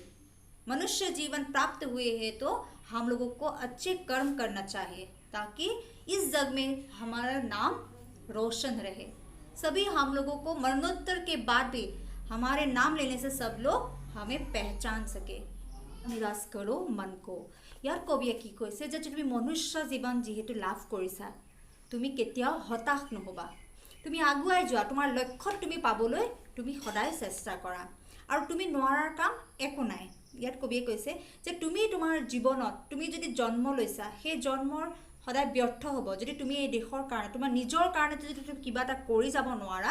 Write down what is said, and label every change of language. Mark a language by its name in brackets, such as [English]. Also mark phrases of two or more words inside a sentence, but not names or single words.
[Hindi] मनुष्य जीवन प्राप्त हुए हैं तो हम लोगों को अच्छे कर्म करना चाहिए, ताकि इस जग में हमारा नाम रोशन रहे। सभी हम लोगों को मरणोत्तर के बाद भी हमारे नाम लेने से सब लोग हमें पहचान सके। निराश करो मन को। [Assamese] यार कविয়ে কি কৈছে যে তুমি মনুষ্য জীবন যেহেতু লাভ কৰিছা, তুমি কেতিয়াও হতাশ নহবা, তুমি আগুৱাই যোৱা, তোমাৰ লক্ষ্য তুমি পাবলৈ তুমি সদায় চেষ্টা কৰা, আৰু তুমি নোৱাৰাৰ কাম একো নাই। ইয়াত কবিয়ে কৈছে যে তুমি তোমাৰ জীৱনত তুমি যদি জন্ম লৈছা, সেই জন্মৰ সদায় ব্যৰ্থ হ'ব যদি তুমি এই দেশৰ কাৰণে, তোমাৰ নিজৰ কাৰণে যদি তুমি কিবা এটা কৰি যাব নোৱাৰা।